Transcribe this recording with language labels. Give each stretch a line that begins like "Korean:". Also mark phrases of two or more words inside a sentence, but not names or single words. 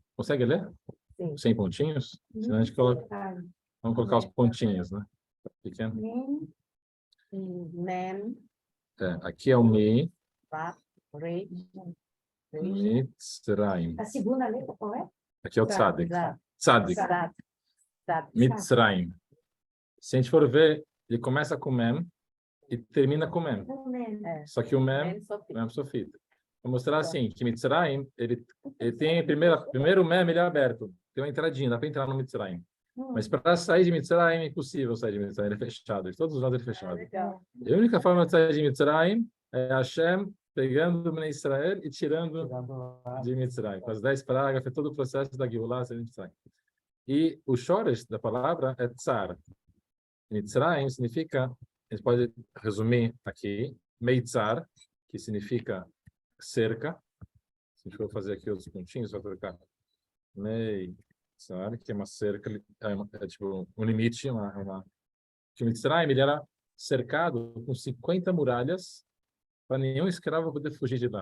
Portuguese: Consegue ler? Sim. Sem pontinhos? Senão a gente coloca... Vamos colocar os pontinhos, né? Pequeno. Aqui é o Mi. Mitzrayim. A segunda letra qual é? Aqui é o Tzadik. Tzadik. Mitzrayim. Se a gente for ver, ele começa com Mem e termina com Mem. Só que o Mem sofita. Vou mostrar assim, que Mitzrayim, ele tem primeiro Mem, ele é aberto. Tem uma entradinha, dá para entrar no Mitzrayim. Mas para sair de Mitzrayim é impossível sair de Mitzrayim, ele é fechado. De todos os lados ele é fechado. A única forma de sair de Mitzrayim é Hashem pegando o
Hebrew: בני ישראל
Portuguese: e tirando de Mitzrayim. Com as 10 pragas, foi todo o processo da Geulah de Mitzrayim. E o shoresh da palavra é tsar. Mitzrayim significa, a gente pode resumir aqui, Meitzar, que significa cerca. Se a gente for fazer aqui outros pontinhos, vai trocar. Meitzar, que é uma cerca, é tipo um limite, que o Mitzrayim ele era cercado com 50 muralhas para nenhum escravo poder fugir de lá.